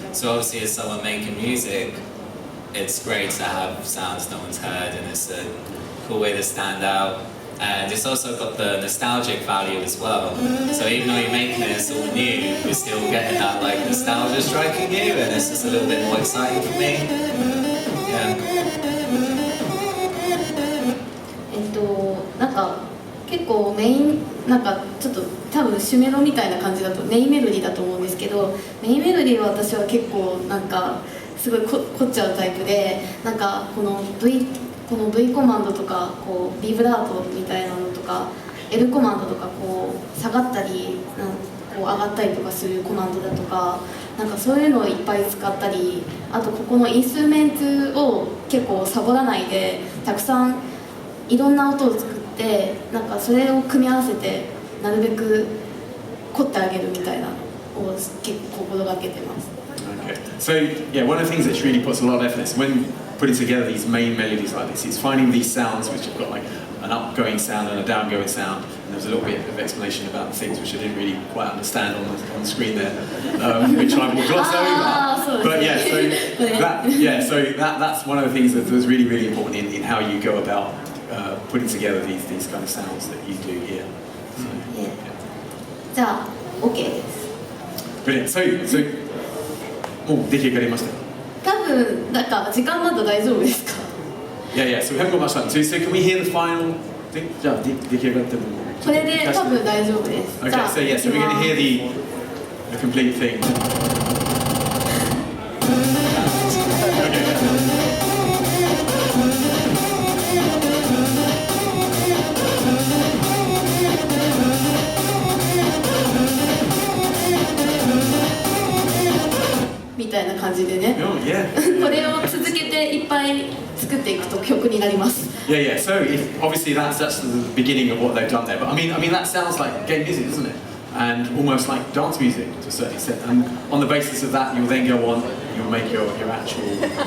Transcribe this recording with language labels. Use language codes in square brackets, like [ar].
[en] So obviously as someone making music, it's great to have sounds no one's heard, and it's a cool way to stand out. And it's also got the nostalgic value as well. So even though you're making this all new, you're still getting that like nostalgia striking you, and it's just a little bit more exciting for me. Yeah. [ja] なんか結構メインなんかちょっと多分シュメロみたいな感じだとメインメロディーだと思うんですけど、メインメロディーは私は結構なんかすごい凝っちゃうタイプで、なんかこの V コマンドとかこうビブラートみたいなのとか L コマンドとかこう下がったりこう上がったりとかするコマンドだとか、なんかそういうのをいっぱい使ったり、あとここのインストゥルメンツを結構サボらないでたくさんいろんな音を作って、なんかそれを組み合わせてなるべく凝ってあげるみたいなのを結構心がけてます。 [en] Okay. So yeah, one of the things that really puts a lot of effort is when putting together these main melodies like this, is finding these sounds which have got like an upgoing sound and a downgoing sound. And there's a little bit of explanation about the things which I didn't really quite understand on the screen there, which I will gloss over. But yeah, so that's one of the things that was really, really important in how you go about putting together these kind of sounds that you do here. So, yeah. [ja] じゃあ OK です。 [en] Brilliant. [ja] So もう出来上がりましたか？多分なんか時間まだ大丈夫ですか？ [en] Yeah, so we haven't got much time. So can we hear the final thing? [ja] じゃあ出来上がってもこれで多分大丈夫です。 [en] Okay, so we're going to hear the complete thing. [ja] たいな感じでね [en] Oh, yeah. [ja] これを続けていっぱい作っていくと曲になります [en] Yeah, yeah. So obviously that's the beginning of what they've done there. But I mean that sounds like game music, doesn't it? And almost like dance music to a certain extent. And on the basis of that, you'll then go on, you'll make your actual tune.